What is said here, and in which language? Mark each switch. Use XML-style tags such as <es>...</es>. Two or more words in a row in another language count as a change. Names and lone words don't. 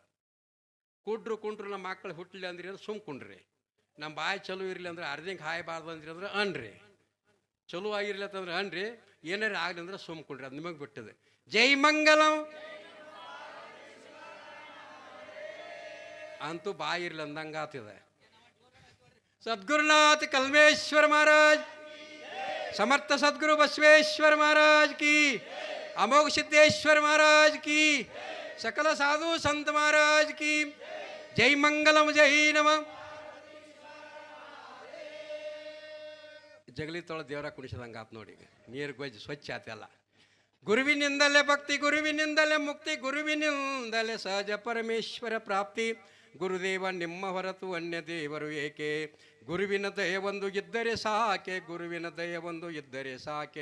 <kn>ಕುಡ್ರು, ಕುಂಟ್ರು ನಮ್ಮ ಮಕ್ಕಳು ಹುಟ್ಟಲಿ ಅಂದ್ರಿ ಅಂದ್ರೆ ಸುಮ್ಕೊಂಡ್ರಿ. ನಮ್ಮ ಬಾಯಿ ಚಲೋ ಇರಲಿ ಅಂದ್ರೆ ಅರ್ಧಂಗೆ ಹಾಯಬಾರ್ದು ಅಂದ್ರಿ ಅಂದ್ರೆ ಅನ್ರಿ, ಚಲೋ ಆಗಿರ್ಲಿ ಅಂತಂದ್ರೆ ಅನ್ರಿ, ಏನಾರು ಆಗಲಿ ಅಂದ್ರೆ ಸುಮ್ಕೊಂಡ್ರಿ. ಅದು ನಿಮಗೆ ಬಿಟ್ಟದೆ. ಜೈ ಮಂಗಲಂ ಅಂತೂ ಬಾಯಿ ಇರ್ಲಿ ಅಂದಂಗೆ ಆತಿದೆ.</kn> <hi>सद्गुरुनाथ कलमेश्वर महाराज, समर्थ सद्गुरु बसवेश्वर महाराज की, अमोघ सिद्धेश्वर महाराज की, सकल साधु संत महाराज की जय मंगलम जय नमः.</hi> <kn>ಜಗಲಿ ತೊಳ ದೇವರ ಕುಣಿಸಿದಂಗೆ ಆತ್ ನೋಡಿ. ನೀರು ಗೊಜ್ಜು ಸ್ವಚ್ಛ ಆತೆಲ್ಲ. ಗುರುವಿನಿಂದಲೇ ಭಕ್ತಿ, ಗುರುವಿನಿಂದಲೇ ಮುಕ್ತಿ, ಗುರುವಿನಿಂದಲೇ ಸಹಜ ಪರಮೇಶ್ವರ ಪ್ರಾಪ್ತಿ. ಗುರುದೇವ ನಿಮ್ಮ ಹೊರತು ಅನ್ಯ ದೇವರು ಏಕೆ, ಗುರುವಿನ ದಯವೊಂದು ಇದ್ದರೆ ಸಾಕೆ, ಗುರುವಿನ ದಯವೊಂದು ಇದ್ದರೆ ಸಾಕೆ.</kn>